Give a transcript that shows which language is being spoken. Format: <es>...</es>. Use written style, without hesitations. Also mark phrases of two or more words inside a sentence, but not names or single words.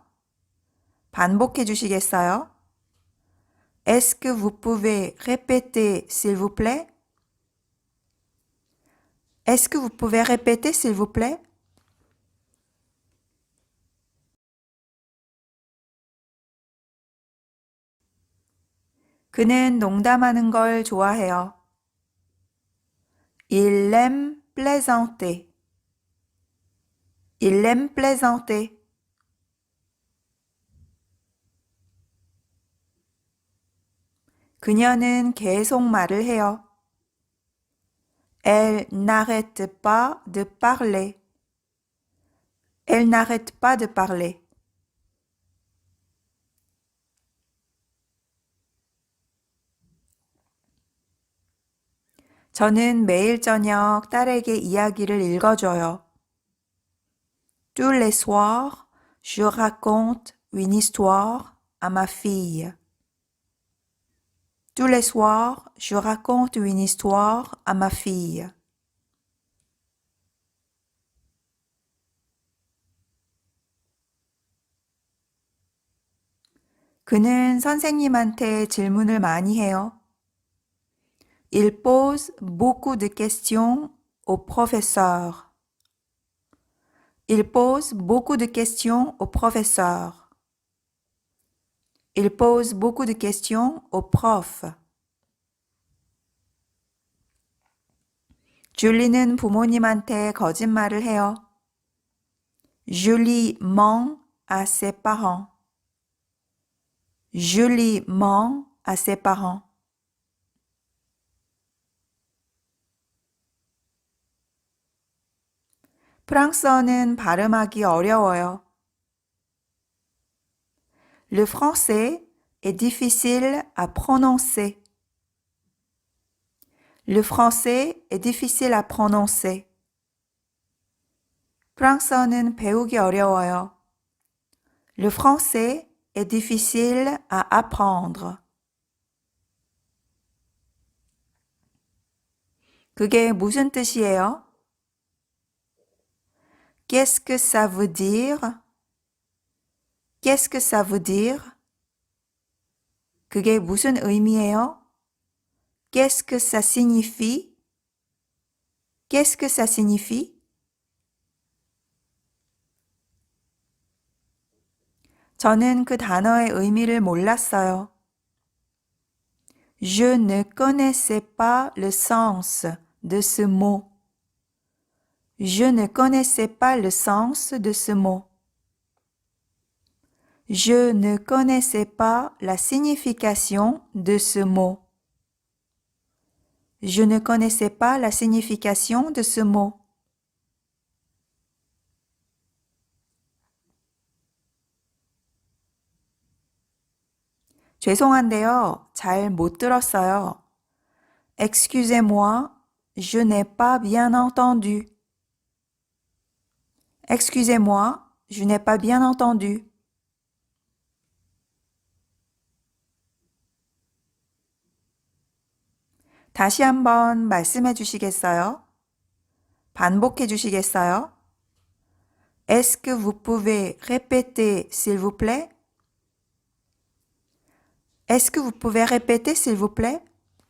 <ko>반복해 주시겠어요?</ko> <fr>Est-ce que vous pouvez répéter, s'il vous plaît? Est-ce que vous pouvez répéter, s'il vous plaît?</fr> <ko>그는 농담하는 걸 좋아해요.</ko> <fr>Il aime plaisanter. Il aime plaisanter.</fr> <ko>그녀는 계속 말을 해요.</ko> <fr>Elle n'arrête pas de parler. Elle n'arrête pas de parler.</fr> <ko>저는 매일 저녁 딸에게 이야기를 읽어줘요.</ko> <fr>Tous les soirs, je raconte une histoire à ma fille. Tous les soirs, je raconte une histoire à ma fille.</fr> <ko>그는 선생님한테 질문을 많이 해요.</ko> <fr>Il pose beaucoup de questions au professeur. Il pose beaucoup de questions au professeur. Il pose beaucoup de questions au prof.</fr> <ko>줄리는 부모님한테 거짓말을 해요.</ko> <fr>Julie ment à ses parents. Julie ment à ses parents.</fr> <ko>프랑스어는 발음하기 어려워요.</ko> <fr>Le français est difficile à prononcer. Le français est difficile à prononcer.</fr> <ko>프랑스어는 배우기 어려워요.</ko> <fr>Le français est difficile à apprendre.</fr> <ko>그게 무슨 뜻이에요?</ko> <fr>Qu'est-ce que ça veut dire? Qu'est-ce que ça veut dire?</fr> <ko>그게 무슨 의미예요?</ko> <fr>Qu'est-ce que ça signifie? Qu'est-ce que ça signifie?</fr> <ko>저는 그 단어의 의미를 몰랐어요.</ko> <fr>Je ne connaissais pas le sens de ce mot. Je ne connaissais pas le sens de ce mot. Je ne connaissais pas la signification de ce mot. Je ne connaissais pas la signification de ce mot.</fr> <ko>죄송한데요. 잘 못 들었어요.</ko> <fr>Excusez-moi, je n'ai pas bien entendu. Excusez-moi, je n'ai pas bien entendu.</fr> <ko>다시 한번 말씀해 주시겠어요? 반복해 주시겠어요?</ko> <fr>Est-ce que vous pouvez répéter, s'il vous plaît? Est-ce que vous pouvez répéter, s'il vous plaît?</fr>